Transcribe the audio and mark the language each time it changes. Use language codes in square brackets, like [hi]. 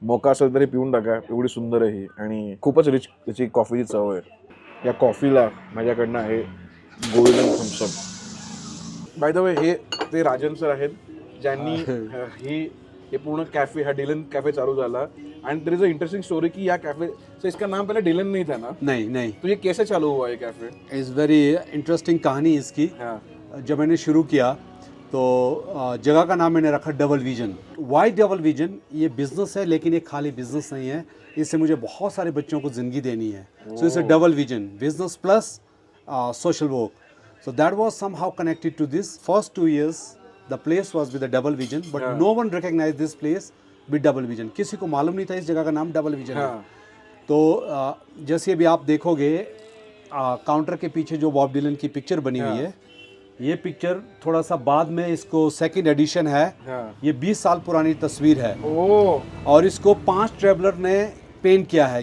[mr] मोका असेल तरी पिऊन टाका, एवढी सुंदर आहे ही आणि खूपच रिच त्याची कॉफीची चव आहे. या कॉफीला माझ्याकडनं आहे golden Thums Up. [en] by the way [mr] हे ते राजन सर आहेत ज्यांनी हे पूर्ण कैफे, हा डिलन कैफे चालू झाला. [en] and there is a interesting story [hi] कि यह कैफे से इसका नाम पहले डिलन नहीं था ना? नहीं. तो ये कैसे चालू हुआ ये कैफे? [en] is very interesting [hi] कहानी इसकी. जब मैंने शुरू किया तो जगह का नाम मैंने रखा double vision. [en] Why double vision? [hi] ये बिजनेस है, लेकिन ये खाली बिजनेस नहीं है, इससे मुझे बहुत सारे बच्चों को ज़िंदगी देनी है. [en] So it's a double vision, business plus social work. So that was somehow connected to this. First 2 years, the place was with a double vision, but no one recognized this place with double vision. [hi] किसी को मालूम नहीं था इस जगह का नाम double vision है. तो जैसे अभी आप देखोगे काउंटर के पीछे जो बॉब डिलन की पिक्चर बनी हुई है, ये पिक्चर थोड़ा सा बाद में इसको सेकंड एडिशन है। ये 20 साल पुरानी तस्वीर है और इसको 5 ट्रेवलर ने पेंट किया है।